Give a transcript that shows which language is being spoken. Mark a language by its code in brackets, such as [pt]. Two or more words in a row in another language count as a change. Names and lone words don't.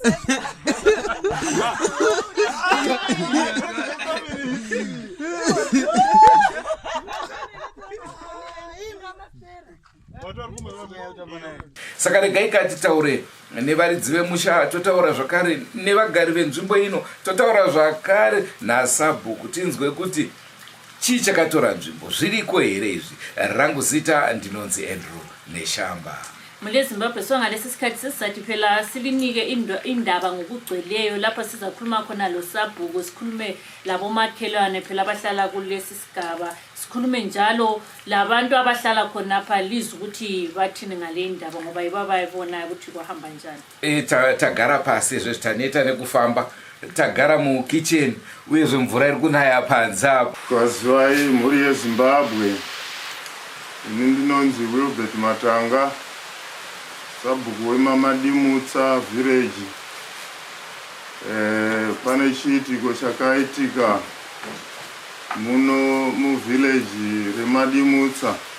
[sn] saka regai katitaure nevaridzi vemusha totaura zvakare nevagari venzvimbo ino totaura zvakare nasabhuku tinzwe kuti chii chakatora nzvimbo zviriko here izvi rangu zita ndinonzi Andrew Neshamba [nd] mule Zimbabwe ngalesi sikhathi sesizathi phela silinike indaba ngokugcweleyo lapha sizakhuluma khona lo sabhuku sikhulume labo makhelwane phela abahlala kulesi sigaba sikhulume njalo labantu abahlala khona lapha liza ukuthi bathini ngale indaba ngoba ibabayibona ukuthi kwahamba njani [sn] tagara pasi zvezvitaneta nekufamba tagara mukitchen uyezve mvura iri kunaya panze apo kwazivai mhuri yeZimbabwe ini ndinonzi Wilbert Matanga sabhuku wemamadimutsa village pane chiitiko chakaitika muno muvillage remadimutsa